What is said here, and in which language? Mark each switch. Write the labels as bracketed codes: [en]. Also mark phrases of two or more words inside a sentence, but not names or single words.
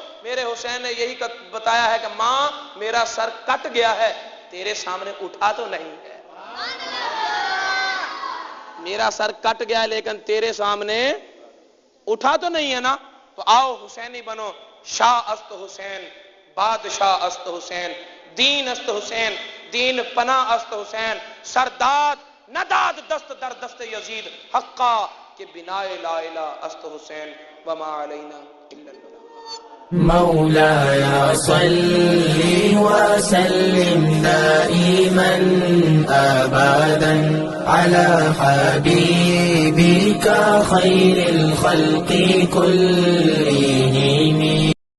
[ur] میرے حسین نے یہی بتایا ہے کہ ماں میرا سر کٹ گیا ہے، تیرے سامنے اٹھا تو نہیں ہے. میرا سر کٹ گیا ہے لیکن تیرے سامنے اٹھا تو نہیں ہے نا. تو آؤ حسینی بنو. [fa] شاہ است حسین، بادشاہ است حسین، دین است حسین، دین پناہ است حسین، سرداد نداد دست در دست یزید، حقا کہ بنائے لا الہ است حسین، [ar] وما علینا الا البلاغ. مولاي صل وسلم دائما أبدا على حبيبك خير الخلق كلهم.